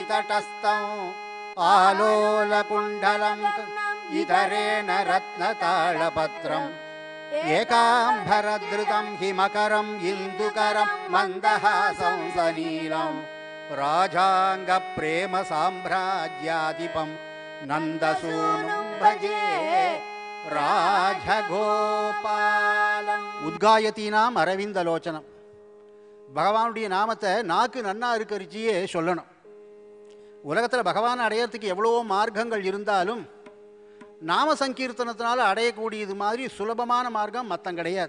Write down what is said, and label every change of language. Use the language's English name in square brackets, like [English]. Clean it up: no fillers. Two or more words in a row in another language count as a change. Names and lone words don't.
[Sanskrit] तटस्थं आलोलकुण्डलं इतरेण रत्नताळपत्रम् एकाम्बरधृतं हिमकरं इन्दुकरं मन्दहासं सनीलं राजाङ्गप्रेम साम्राज्याधिपं नन्दसूनुं भजे ராஜகோபாலம். उद्गायति नाम अरविन्दलोचनम्. [Tamil] பகவானுடைய நாமத்தை நாக்கு நன்னா இருக்கரிச்சியே சொல்லணும். உலகத்தில் பகவானை அடையிறதுக்கு எவ்வளவோ மார்க்கங்கள் இருந்தாலும் நாம சங்கீர்த்தனத்தினால அடையக்கூடியது மாதிரி சுலபமான மார்க்கம் மத்தம் கிடையாது.